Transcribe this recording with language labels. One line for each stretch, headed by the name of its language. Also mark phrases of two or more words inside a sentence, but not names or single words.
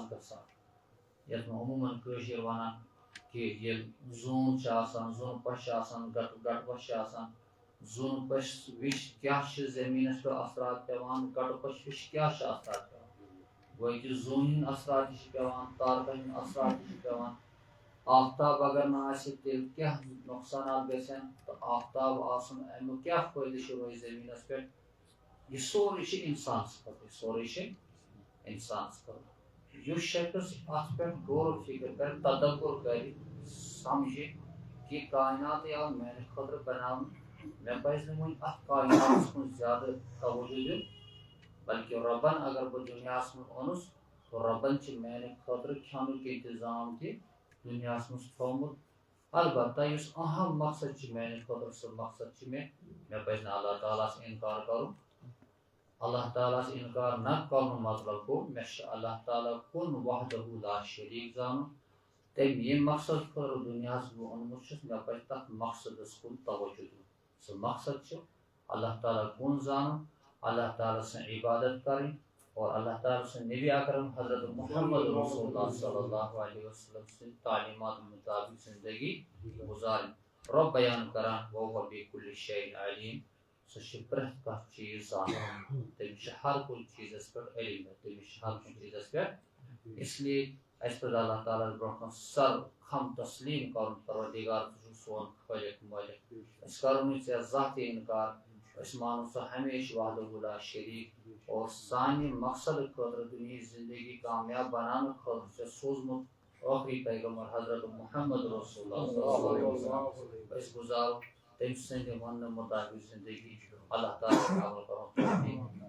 Kashmiri: گژھان یتھ منٛز عموٗمن کٲشِر ونان کہِ ییٚلہِ زوٗن چھُ آسان زوٗنہٕ پوش چھِ آسان گٹہٕ پوش چھِ آسان زوٗنہٕ پوش وِش کیٛاہ چھِ زٔمیٖنس پٮ۪ٹھ اثرات پیٚوان گٹہٕ پوش وِش کیٛاہ چھِ اثرات پیٚوان گوٚو کہِ زوٗنہِ ہٕنٛدۍ اثرات تہِ چھِ پیٚوان تارکن ہٕنٛدۍ اثرات تہِ چھِ پیٚوان آفتاب اگر نہٕ آسہِ تیٚلہِ کیٛاہ نۄقصانات گژھن تہٕ آفتاب آسُن امیُک کیٛاہ فٲیدٕ چھُ روزِ زٔمیٖنس پٮ۪ٹھ یہِ سورُے چھُ انسانس خٲطرٕ یہِ سورُے چھُ انسان اس شخص ات پہ غور و فکر کر تدبر کر
Urdu: سمجھے کہ
Kashmiri: کائنات یا میانہ خاطر بناون مے پزِ نہٕ وۄنۍ اتھ کائناتس کُن زیادٕ توجہ دیُن بلکہ ربن اگر بہٕ دُنیاہس منٛز اونُس تو ربن چھِ میانہِ خٲطرٕ کھٮ۪نُک انتظام تہِ دُنیاہس منٛز تھوٚومُت البتہ یُس اہم مقصد چھُ میانہِ خٲطرٕ سُہ مقصد چھُ مےٚ پزِ نہٕ اللہ تعالیٰ ہس انکار کرُن اللہ تعالیٰ ہس انکار نہ کرنُک مطلب گوٚو مےٚ چھُ اللہ تعالیٰ کُن
Arabic: وحدہ لا شریٖک
Kashmiri: زانُن تٔمۍ ییٚمہِ مقصد خٲطرٕ دُنیاہس بہٕ اوٚنمُت چھُس مےٚ پزِ تتھ مقصدس کُن توجہ دیُن سُہ مقصد چھُ اللہ تعالیٰ کُن زانُن اللہ تعالیٰ سٕنٛز عبادت کرٕنۍ اور اللہ تعالیٰ سٕنٛدۍ نبی اکرم حضرت محمد رسول اللہ صلی اللہ علیہ وسلم سٕنٛدۍ تعلیمات مطابق زندگی گزارٕنۍ رۄب بیان کران
Arabic: وهو بكل شيء علیم
Kashmiri: سُہ چھُ پرٛٮ۪تھ کانٛہہ چیٖز زانان تٔمِس چھُ ہر کُنہِ چیٖزس پٮ۪ٹھ علم تٔمِس چھُ ہر کُنہِ چیٖزس پٮ۪ٹھ
Urdu: اس لیے
Kashmiri: اَسہِ پزِ اللہ تعالیٰ برونٛہہ کُن سر خم تسلیٖم کرُن پروردگار ژٕ چھُکھ سون خٲلق مٲلک أسۍ کرو نہٕ ژےٚ زانٛہہ تہِ انکار أسۍ مانو سُہ ہمیشہ
Arabic: وحدہ لا شریٖک
Kashmiri: اور سانہِ مقصد خٲطرٕ دُنیہٕچ زندگی کامیاب بناونہٕ خٲطرٕ ژےٚ سوٗزمُت ٲخری پیغمبر حضرت محمد رسول اللہ صلی اللہ علیہ وسلم أسۍ گزارو تٔمۍ سٕنٛدِ وننہٕ مطابق زندگی اللہ تعالیٰ عمل کرو